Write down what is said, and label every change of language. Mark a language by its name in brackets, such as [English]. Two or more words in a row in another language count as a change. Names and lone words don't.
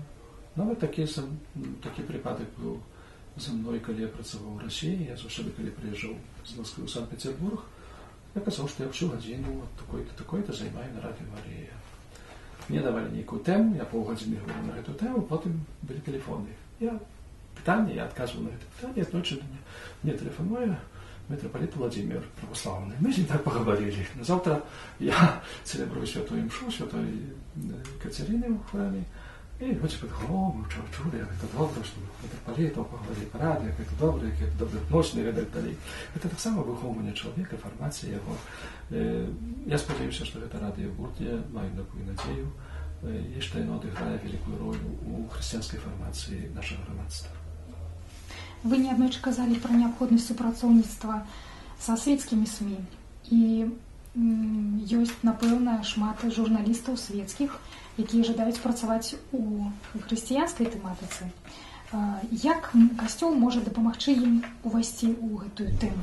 [Polish] Nawet taki przypadek był ze mną, kiedy ja pracował w Rosji, ja zawsze, kiedy przyjeżdżał z Moskwy w Sankt Petersburg, okazało się, że ja всю godzinę od takiej-to zajmuję na Radio Maria. Mnie dawali niejaką temę, ja pół godziny mówiłem na tę temę, potem byli telefony. Ja odkazywał na te pytanie, jednocześnie mnie telefonuje [Russian] митрополит Владимир православный. Мы с ним так поговорили. Завтра я целебрую Святую Мшу, Святой Катерины в храме. И люди подумали, мы чули, это добре, что митрополитом поговорили по радио, это добре, ночные редактори. [Ukrainian] Это так само виховування чоловіка, формація його. Я сподіваюся, що це радіо буде, маю таку надію, і що воно відіграє велику роль у християнській формації нашого громадства. [Belarusian] Вы неаднойчы казалі пра неабходнасць супрацоўніцтва са свецкімі СМІ. І ёсць, напэўна, шмат журналістаў свецкіх, якія жадаюць працаваць у хрысціянскай тэматыцы. Як касцёл можа дапамагчы ім увайсці ў гэтую тэму?